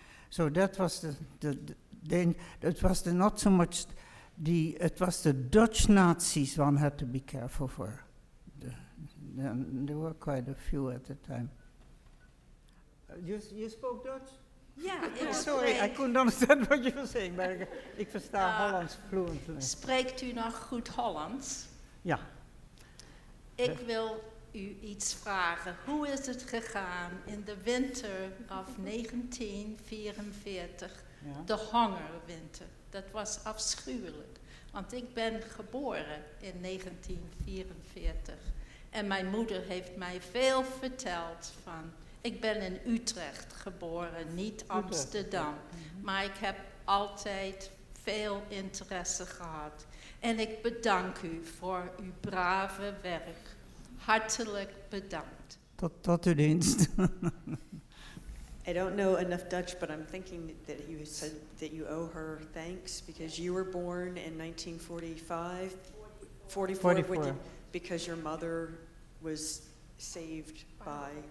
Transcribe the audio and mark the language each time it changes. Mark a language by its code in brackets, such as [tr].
[en] So that was it was not so much it was the Dutch Nazis one had to be careful for. There were quite a few at the time. You spoke Dutch? [nl] Ja, ik [en] Sorry, I couldn't understand what you were saying, [nl] maar ik versta Hollands [en] fluent. [nl] Spreekt u nog goed Hollands? Ja. Ik wil u iets vragen. Hoe is het gegaan in de winter of 1944? Ja. De hongerwinter. Dat was afschuwelijk. Want ik ben geboren in 1944. En mijn moeder heeft mij veel verteld van... Ik ben in Utrecht geboren, niet Amsterdam. Maar ik heb altijd veel interesse gehad. En ik bedank u voor uw brave werk. Hartelijk bedankt. Tot uw dienst. [en] I don't know enough Dutch, but I'm thinking that you said that you owe her thanks because you were born in 1945, 44. Because your mother was saved by...